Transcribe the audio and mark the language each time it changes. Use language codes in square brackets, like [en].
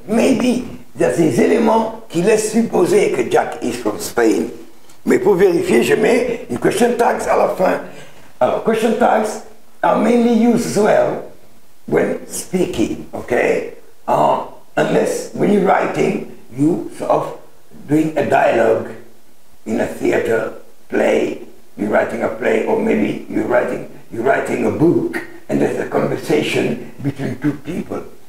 [en] Maybe there's [fr] des éléments qui laissent supposer que Jack [en] is from Spain. [fr] Mais pour vérifier, je mets une question tags à la fin. [en] Alors, question tags are mainly used as well when speaking, okay? Unless when you're writing, you sort of doing a dialogue in a theater play, you're writing a play, or maybe you're writing a book, and there's a conversation between two people.